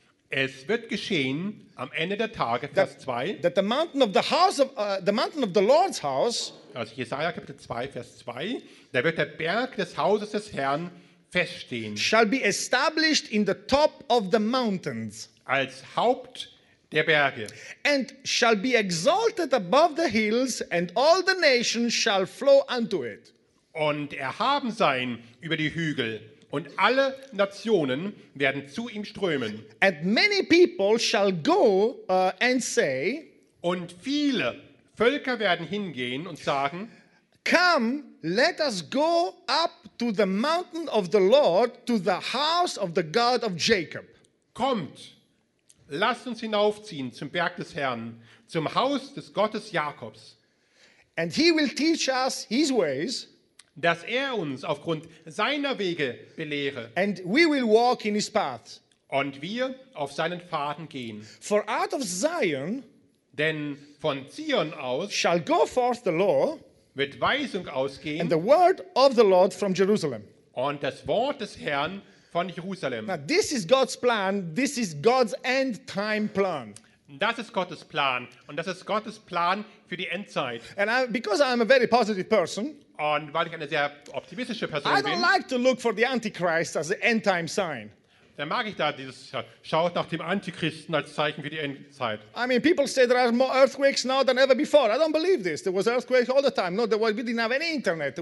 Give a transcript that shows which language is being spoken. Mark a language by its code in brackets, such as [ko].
[de] Es wird geschehen am Ende der Tage, Vers 2. [en] That the mountain of the house of the mountain of the Lord's house. [de] Also Jesaja Kapitel 2, Vers 2. Da wird der Berg des Hauses des Herrn feststehen. [en] Shall be established in the top of the mountains. [de] Als Haupt der Berge. [en] And shall be exalted above the hills, and all the nations shall flow unto it. [de] Und erhaben sein über die Hügel. Und alle Nationen werden zu ihm strömen. [en] And many people shall go and say. [de] Und viele Völker werden hingehen und sagen. [en] Come, let us go up to the mountain of the Lord, to the house of the God of Jacob. [de] Kommt, lasst uns hinaufziehen zum Berg des Herrn, zum Haus des Gottes Jakobs. [en] And he will teach us his ways. [de] Dass er uns aufgrund seiner Wege belehre. [en] And we will walk in his path. [de] Und wir auf seinen Pfaden gehen. [en] For out of Zion, [de] denn von Zion aus, [en] shall go forth the law, [de] wird Weisung ausgehen, [en] and the word of the Lord from Jerusalem. [de] Und das Wort des Herrn von Jerusalem. [en] Now this is God's plan, this is God's end time plan. [de] Das ist Gottes Plan und das ist Gottes Plan für die Endzeit. [en] And I, because I'm a very positive person, [de] und weil ich eine sehr optimistische Person bin. [en] I don't like to look for the Antichrist as the end time sign. [de] Dann mag ich da dieses schaut nach dem Antichristen als Zeichen für die Endzeit. [en] I mean, people say there are more earthquakes now than ever before. I don't believe this. There was earthquakes all the time. No, there was, we didn't have any internet.